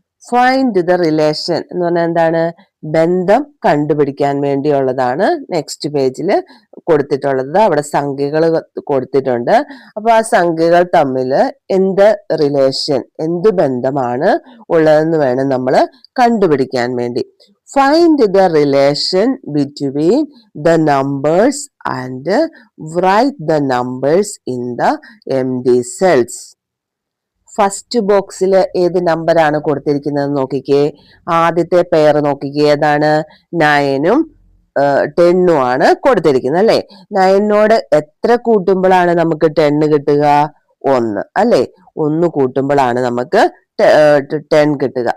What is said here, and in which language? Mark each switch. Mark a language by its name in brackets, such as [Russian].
[English] find the relation [Malayalam] എന്ന് പറഞ്ഞാൽ എന്താണ്? ബന്ധം കണ്ടുപിടിക്കാൻ വേണ്ടിയുള്ളതാണ് നെക്സ്റ്റ് പേജിൽ കൊടുത്തിട്ടുള്ളത്. അവിടെ സംഖ്യകൾ കൊടുത്തിട്ടുണ്ട്. അപ്പൊ ആ സംഖ്യകൾ തമ്മിൽ എന്ത് റിലേഷൻ, എന്ത് ബന്ധമാണ് ഉള്ളതെന്ന് വേണം നമ്മൾ കണ്ടുപിടിക്കാൻ വേണ്ടി. [English] Find the relation between the numbers and write the numbers in the empty cells. [Malayalam] First ബോക്സിൽ ഏത് നമ്പറാണ് കൊടുത്തിരിക്കുന്നത് നോക്കിക്കേ. ആദ്യത്തെ പെയർ നോക്കിക്കേ. ഏതാണ്? 9ഉം 10ഉം ആണ് കൊടുത്തിരിക്കുന്നത് അല്ലെ? 9നോട് എത്ര കൂട്ടുമ്പോഴാണ് നമുക്ക് 10 കിട്ടുക? 1 അല്ലെ? 1 കൂട്ടുമ്പോഴാണ് നമുക്ക് 10 കിട്ടുക.